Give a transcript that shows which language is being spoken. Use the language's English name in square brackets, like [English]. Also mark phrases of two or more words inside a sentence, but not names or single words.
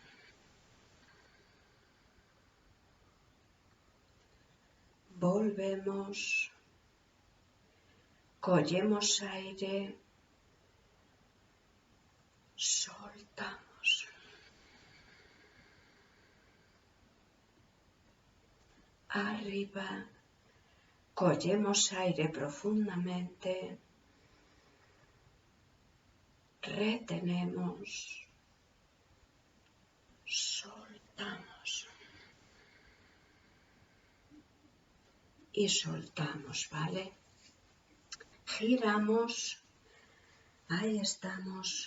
[Galician] Volvemos, collemos aire, soltamos. Arriba, collemos aire profundamente, [Spanish] retenemos, soltamos. Y soltamos, ¿vale? Giramos, ahí estamos.